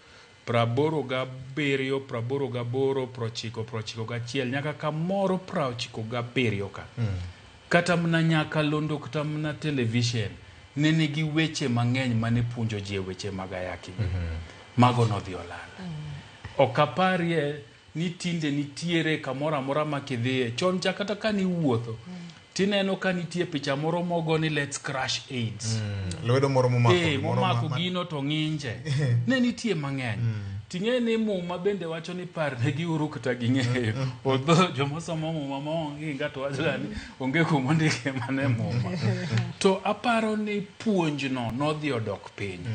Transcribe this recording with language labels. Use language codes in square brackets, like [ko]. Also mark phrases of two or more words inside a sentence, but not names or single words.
[luo] 87, 88, 91 nyaka kamoro 97 ka kata mana nyaka londo kata mana television ne nigi weche mang'eny mane puonjo ji weche mag ayaki mago nodhi olal okaparie ni tinde nitiere kamoro amora makidhie chon cha kata ka ni wuotho tineno ka nitie picha moro mogo ni [en] let's crush AIDS [luo] lwedo moro momako gino to ng'inje ne nitie mang'eny ting'e ni muma bende wacho ni par ne giuru kata ging'eyo odho jomosomo muma maonge ngato wacho ni onge kumondike mane muma to aparo ni puonjno nodhi odok piny